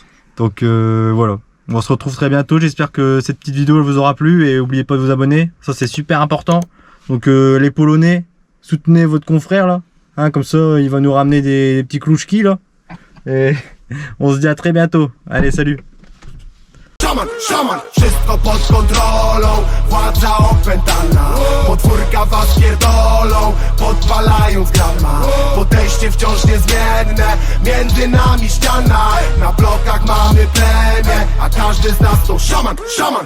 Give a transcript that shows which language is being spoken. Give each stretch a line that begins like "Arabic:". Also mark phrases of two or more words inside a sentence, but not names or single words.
French: Donc voilà. On se retrouve très bientôt, j'espère que cette petite vidéo vous aura plu et n'oubliez pas de vous abonner, ça c'est super important. Donc les Polonais, soutenez votre confrère là, hein, comme ça il va nous ramener des petits klouczki là. Et on se dit à très bientôt, allez salut.
Polish: Szaman, wszystko pod kontrolą, władza opętana. Podwórka was pierdolą, podpalając grama. Podejście wciąż niezmienne, między nami ściana. Na blokach mamy plemię, a każdy z nas to szaman.